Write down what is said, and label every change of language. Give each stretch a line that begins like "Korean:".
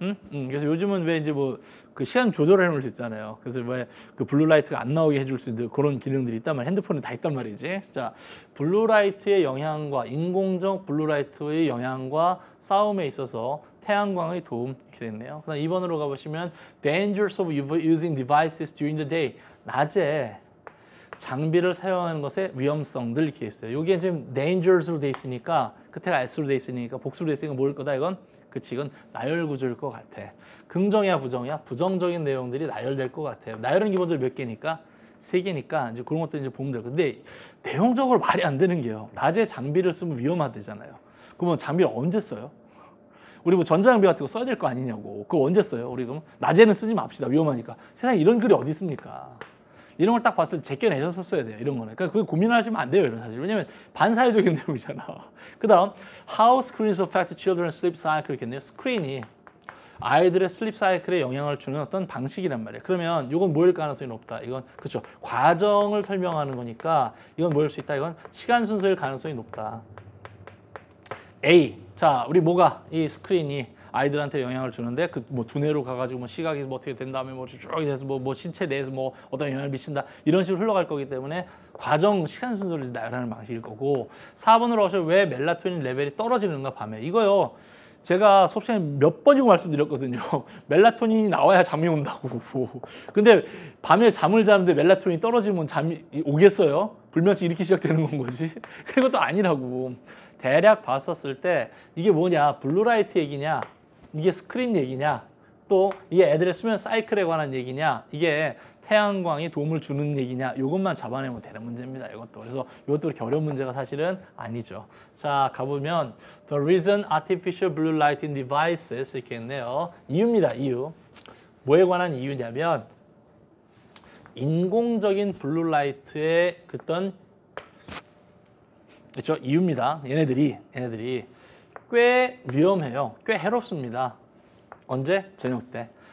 Korean: 그래서 요즘은 왜 이제 뭐 그 시간 조절을 해놓을 수 있잖아요. 그래서 왜 그 블루라이트가 안 나오게 해줄 수 있는 그런 기능들이 있단 말이야. 핸드폰에 다 있단 말이지. 자, 블루라이트의 영향과 인공적 블루라이트의 영향과 싸움에 있어서 태양광의 도움 이렇게 됐네요. 그다음 2번으로 가보시면
English: dangers of using devices during the day.
Korean: 낮에 장비를 사용하는 것의 위험성들 이렇게 있어요. 여기에 지금 dangers로 돼 있으니까 끝에가 s로 돼 있으니까 복수로 돼 있으니까 뭐일 거다 이건? 그치, 이건 나열 구조일 것 같아. 긍정이야, 부정이야? 부정적인 내용들이 나열될 것 같아요. 나열은 기본적으로 몇 개니까? 3개니까 이제 그런 것들 이제 보면 돼요. 근데 내용적으로 말이 안 되는 게요. 낮에 장비를 쓰면 위험하대잖아요. 그러면 장비를 언제 써요? 우리 뭐 전자장비 같은 거 써야 될 거 아니냐고. 그거 언제 써요? 우리 그럼 낮에는 쓰지 맙시다. 위험하니까. 세상에 이런 글이 어디 있습니까? 이런 걸 딱 봤을 때 제껴내셨었어야 돼요. 이런 거는. 그러니까 그거 고민하시면 안 돼요. 이런 사실. 왜냐면 반사회적인 내용이잖아. 그 다음
English: How screens affect children's sleep cycle
Korean: 겠네요. 스크린이 아이들의 슬립 사이클에 영향을 주는 어떤 방식이란 말이에요. 그러면 이건 뭐일 가능성이 높다. 이건 그렇죠. 과정을 설명하는 거니까 이건 뭐일 수 있다. 이건 시간 순서일 가능성이 높다. A. 자, 우리 뭐가 이 스크린이 아이들한테 영향을 주는데 그 뭐 두뇌로 가가지고 뭐 시각이 뭐 어떻게 된 다음에 뭐 쭉 해서 뭐 신체 내에서 뭐 어떤 영향을 미친다 이런 식으로 흘러갈 거기 때문에 과정 시간 순서를 나열하는 방식일 거고 4번으로 하셔 왜 멜라토닌 레벨이 떨어지는가 밤에 이거요. 제가 수업 시간에 몇 번이고 말씀드렸거든요. 멜라토닌이 나와야 잠이 온다고. 근데 밤에 잠을 자는데 멜라토닌이 떨어지면 잠이 오겠어요? 불면증 이렇게 시작되는 건 거지. 그것도 아니라고. 대략 봤었을 때 이게 뭐냐? 블루라이트 얘기냐? 이게 스크린 얘기냐? 또 이게 애들의 수면 사이클에 관한 얘기냐? 이게 태양광이 도움을 주는 얘기냐? 이것만 잡아내면 되는 문제입니다. 이것도. 그래서 이것도 그렇게 어려운 문제가 사실은 아니죠. 자, 가보면
English: The reason artificial blue light in devices
Korean: 이렇게 있네요. 이유입니다. 이유. 뭐에 관한 이유냐면 인공적인 블루라이트의 어떤 그렇죠? 이유입니다. 얘네들이 꽤 위험해요. 꽤 해롭습니다. 언제? 저녁 때.